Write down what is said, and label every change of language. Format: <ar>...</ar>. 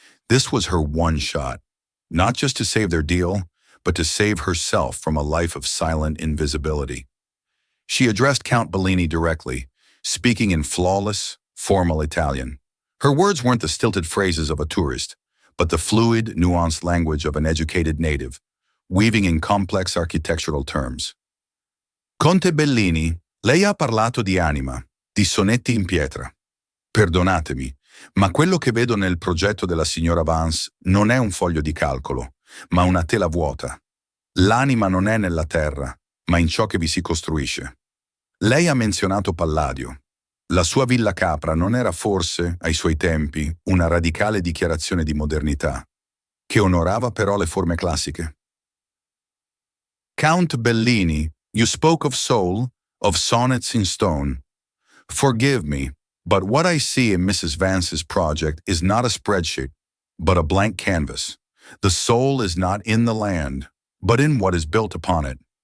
<en>This was her one shot, not just to save their deal, but to save herself from a life of silent invisibility. She addressed Count Bellini directly, speaking in flawless, formal Italian. Her words weren't the stilted phrases of a tourist, but the fluid, nuanced language of an educated native, weaving in complex architectural terms.</en> <it>Conte Bellini, lei ha parlato di anima, di sonetti in pietra. Perdonatemi, ma quello che vedo nel progetto della signora Vance non è un foglio di calcolo, ma una tela vuota. L'anima non è nella terra, ma in ciò che vi si costruisce. Lei ha menzionato Palladio. La sua Villa Capra non era forse, ai suoi tempi, una radicale dichiarazione di modernità, che onorava però le forme classiche?</it> <en>Count Bellini, you spoke of soul, of sonnets in stone. Forgive me, but what I see in Mrs. Vance's project is not a spreadsheet, but a blank canvas. The soul is not in the land, but in what is built upon it.</en>